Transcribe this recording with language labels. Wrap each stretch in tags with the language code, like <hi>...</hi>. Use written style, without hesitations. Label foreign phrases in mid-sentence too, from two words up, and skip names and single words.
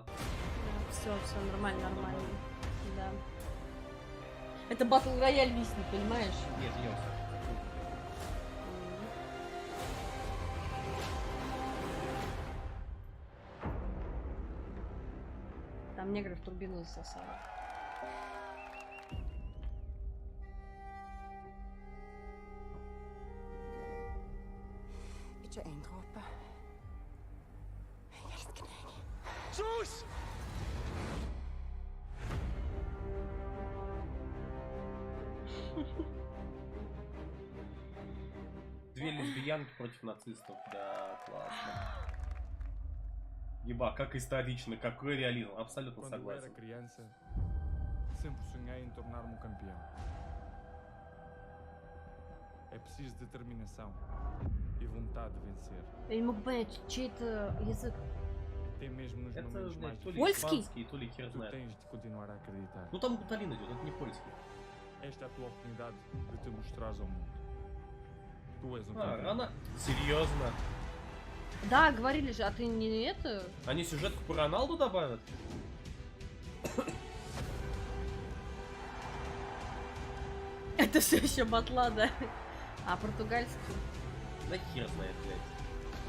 <ru>Да, все нормально. Да. Это</ru> <en>Battle Royale</en> <ru>виснет, понимаешь? Нет, ёс. Там негры в турбину засосали.</ru> <no>Ikke en dråpe. Jeg elsker deg.</no> <ru>Sus! Две лесбиянки против нацистов, да, классно. Еба, как исторично, какой реализм, абсолютно согласен.</ru> <pt>Sempre sonhei em tornar-me campeão. É preciso determinação e vontade de vencer.</pt> <ru>Я не могу понять, чей это язык.</ru> <pt>Até mesmo nos momentos mais</pt> <ru>то ли Польский? испанский, то ли хер знает.</ru> <pt>tens de continuar a acreditar.</pt> <ru>Ну там Гуталин идет, это не польский.</ru> <pt>Esta é a tua oportunidade de te mostrares ao mundo. Tu és um</pt> <ru>А,</ru> <pt>campeão.</pt> <ru>рано? Серьезно? Да, говорили же, а ты не это? Они сюжетку по Роналду добавят? Это все еще батла, да? А португальский? Да хер знает, блядь.</ru>